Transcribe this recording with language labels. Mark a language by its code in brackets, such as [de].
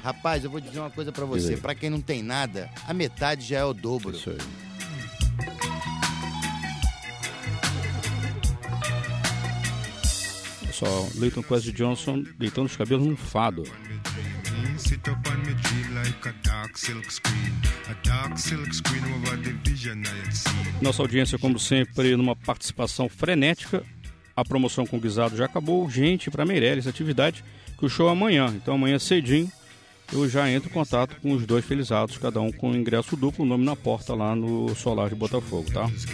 [pt] Rapaz, eu vou dizer uma coisa pra você. Pra quem não tem nada, a metade já é o dobro. Isso aí. Só Leighton Kwesi Johnson deitando os cabelos num fado. [en] Sit up on me dream like a dark silk screen. A dark silk screen over the vision I had seen. [pt] Nossa audiência, como sempre, numa participação frenética. A promoção com guisado já acabou. Gente, para Meirelles, atividade, que o show é amanhã. Então amanhã cedinho eu já entro em contato com os dois felizados, cada um com ingresso duplo, nome na porta lá no Solar de Botafogo, tá?